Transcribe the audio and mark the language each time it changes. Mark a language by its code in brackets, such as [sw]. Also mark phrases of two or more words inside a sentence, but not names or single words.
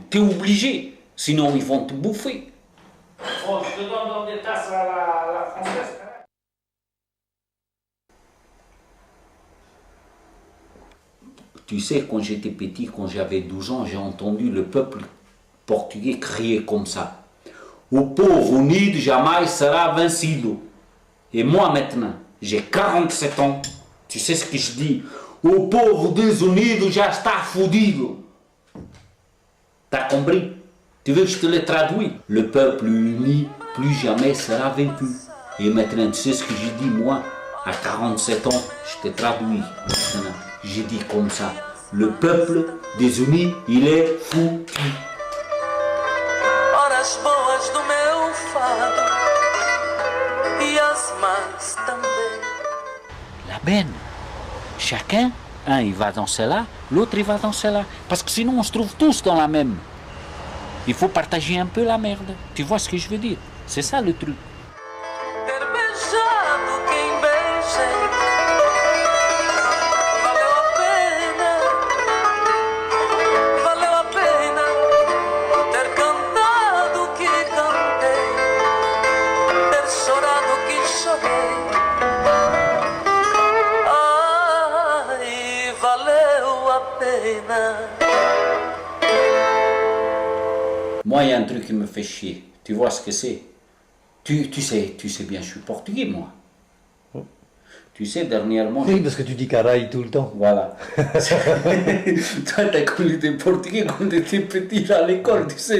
[fr] Tu es obligé, sinon ils vont te bouffer. Oh, je te donne dans des tasses à la française. Tu sais, quand j'étais petit, quand j'avais 12 ans, j'ai entendu le peuple portugais crier comme ça. [pt] O povo unido jamais sera vencido. [fr] Et moi maintenant, j'ai 47 ans. Tu sais ce que je dis? [pt] O povo desunido já está fudido. [fr] T'as compris? Tu veux que je te le traduise? Le peuple uni plus jamais sera vaincu. Et maintenant, tu sais ce que je dis moi? À 47 ans, je te traduis maintenant. J'ai dit comme ça, le peuple désuni, il est foutu. [pt] Horas boas do meu fado e as más também. [fr] La benne. Chacun, un il va dans celle-là, l'autre il va dans celle-là. Parce que sinon on se trouve tous dans la même. Il faut partager un peu la merde. Tu vois ce que je veux dire? C'est ça le truc. [pt] Ter beijado quem beijei valeu a pena. Valeu a pena ter cantado que cantei, ter chorado que chorei. Ai, valeu a pena. [fr] Moi, il y a un truc qui me fait chier. Tu vois ce que c'est? Tu sais bien, je suis portugais, moi. Tu sais, dernièrement... Oui, parce que tu dis caray tout le temps. Voilà. Toi, t'as connu des Portugais quand t'étais petit à l'école, tu sais.